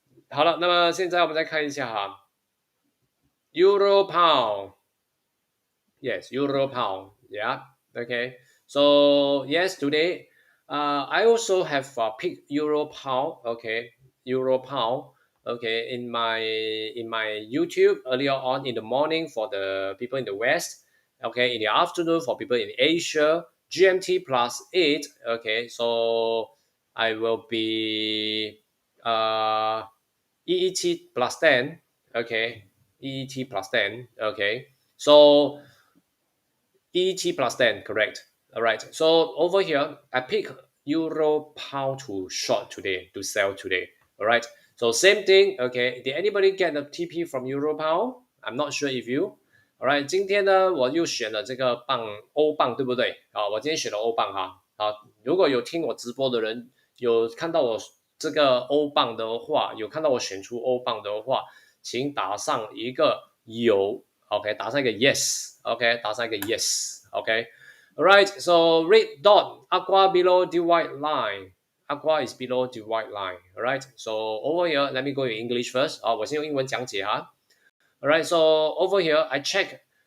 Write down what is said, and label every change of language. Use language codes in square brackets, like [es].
[zh] 好了，那么现在我们再看一下哈，Euro Pound。 [en] Yes, Euro pound. Yeah. Okay. So yes, today, I also have picked Euro pound. Okay, Euro pound. Okay, in my YouTube earlier on in the morning for the people in the West. Okay, in the afternoon for people in Asia. GMT +8. Okay, so I will be EET +10. Okay, EET +10. Okay, so ET +10, correct. All right. So over here, I pick Euro pound to short today, to sell today. All right. So same thing. Okay. Did anybody get the TP from Euro pound? I'm not sure if you. All right. [zh] 今天呢，我又选了这个欧镑，对不对？啊，我今天选了欧镑哈。好，如果有听我直播的人，有看到我这个欧镑的话，有看到我选出欧镑的话，请打上一个有。 [en] OK， [zh] 打上一个 [en] yes，OK，打上一个 yes，OK，alright，so red dot aqua below the white line. Aqua is below the white line. Alright, so over here, let me go in English first. [zh] 我先用英文讲解哈。 [en] Alright, so over here, I check.